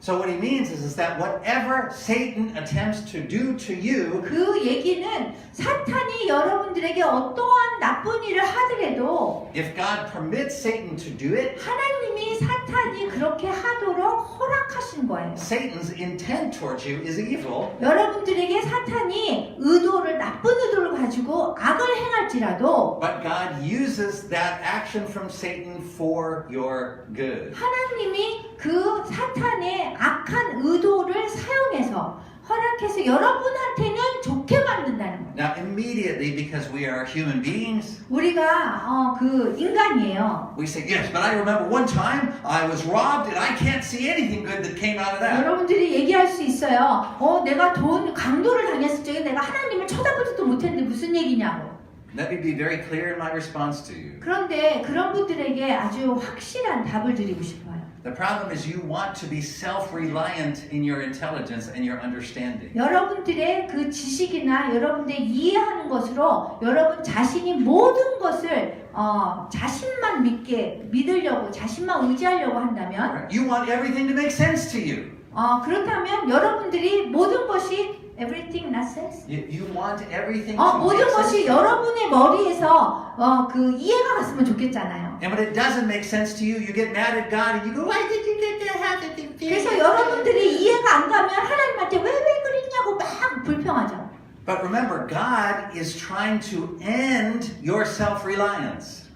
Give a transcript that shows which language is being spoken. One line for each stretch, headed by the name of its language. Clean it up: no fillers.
English: So what he means is that whatever Satan attempts to do to you,
Korean: 그 얘기는 사탄이 여러분들에게 어떠한 나쁜 일을 하더라도
English: if God permits Satan to do it,
Korean: 하나님이 사탄이 그렇게 하도록 허락하신 거예요.
English: Satan's intent towards you is evil.
Korean: 여러분들에게 사탄이 나쁜 의도를 가지고 악을 행할지라도
English: But God uses that action from Satan for your good.
Korean: 하나님이 그 사탄의 악한 의도를 사용해서 허락해서 여러분한테는 좋게 만든다는 거예요.
English: Now, immediately, because we are human beings,
Korean: 우리가 그 인간이에요.
English: we say, yes, but I remember one time I was robbed and I can't see anything good that came out of that.
Korean: 여러분들이 얘기할 수 있어요. 내가 강도를 당했을 적에 내가 하나님을 쳐다보지도 못했는데 무슨 얘기냐고.
English: Let me be very clear in my response to you.
Korean: 그런데 그런 분들에게 아주 확실한 답을 드리고 싶어요.
English: The problem is you want to be self-reliant in your intelligence and your understanding.
Korean: 여러분들의 그 지식이나 여러분들의 이해하는 것으로 여러분 자신이 모든 것을 자신만 믿으려고 자신만 의지하려고 한다면
English: You want everything to make sense to you.
Korean: 그렇다면 여러분들이 모든 것이
English: everything not sense? You want everything to
Korean: 모든
English: make sense.
Korean: 것이 여러분의 머리에서 그 이해가 갔으면 좋겠잖아요.
English: And when it doesn't make sense to you, you get mad at God and you go, why did you get that? How did you do
Korean: 그래서
English: that?"
Korean: 여러분들이 이해가 안 가면 하나님한테 왜 그랬냐고 막 불평하죠.
English: But remember, God is trying to end your self-reliance.